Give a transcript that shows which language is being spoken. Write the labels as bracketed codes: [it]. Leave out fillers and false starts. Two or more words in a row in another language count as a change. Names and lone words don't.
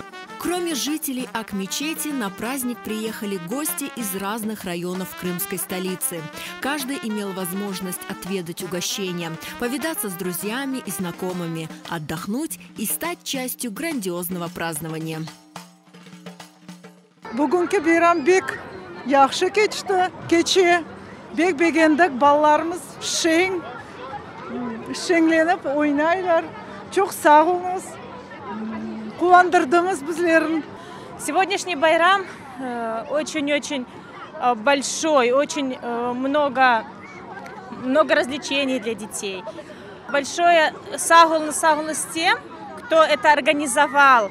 [ru] Кроме жителей Акмечети, на праздник приехали гости из разных районов крымской столицы. Каждый имел возможность отведать угощения, повидаться с друзьями и знакомыми, отдохнуть и стать частью грандиозного празднования. [crh] Бүгінгі бейрам бек яхшы кечті. Кече бек бегендік балаларымыз шеңленіп ойнайлар. Çok sağ olunuz. [ru] Сегодняшний байрам очень-очень большой, очень много развлечений для детей. Большое сагулнус тем, кто это организовал.